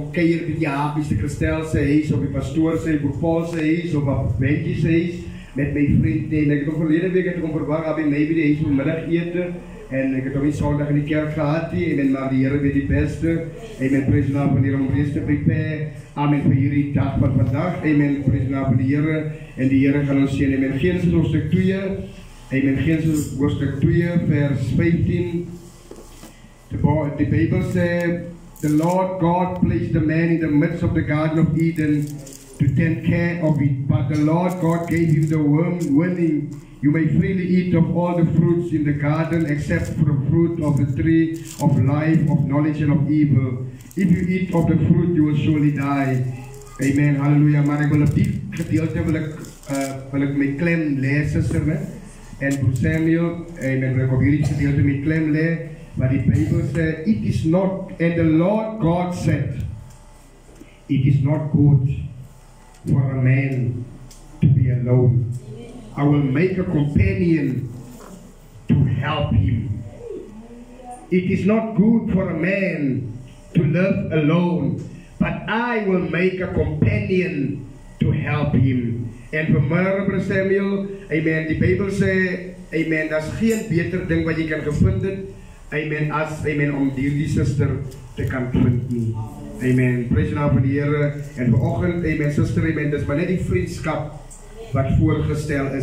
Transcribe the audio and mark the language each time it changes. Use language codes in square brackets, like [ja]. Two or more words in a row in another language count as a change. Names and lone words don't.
[af] keier by die Hapies, die Christel sy huis, of die pastoor sy, Boer Paul sy huis, of Benji sy huis, met my vriend, en ek het nog verlede week, ek het kom verwag, by my by die huis vanmiddag eten, en ek het ook nie sondag in die kerk gehad nie, amen, maar die Here weet die beste, amen, prijs die naam van die Here om reeds te prepare, amen, vir hierdie dag van vandag, amen, prijs die naam van die Here, en die Here gaan ons sien, amen, Genesis hoofstuk 2, amen, Genesis hoofstuk 2, vers 15, [en] the Bible says, the Lord God placed the man in the midst of the Garden of Eden to take care of it, but the Lord God gave him the warning, you may freely eat of all the fruits in the garden except for the fruit of the tree of life, of knowledge and of evil. If you eat of the fruit, you will surely die. Amen, hallelujah. [af] Maar ek wil op die gedeelte wil ek my klem lees, sister, ne? En broer Samuel, amen, wil ek op hierdie gedeelte my klem lees, maar die Bijbel sê, [en] it is not, and the Lord God said, it is not good for a man to be alone. I will make a companion to help him. It is not good for a man to live alone, but I will make a companion to help him. [af] En vanmorgen, broer Samuel, amen, die Bijbel sê, amen, dat is geen beter ding wat jy kan gevind het, amen, as, amen, om die sister te kan vind nie. Amen, prijs die naam van die Here, en vanoggend, amen, sister, amen, dis maar net die vriendskap wat voorgestel is.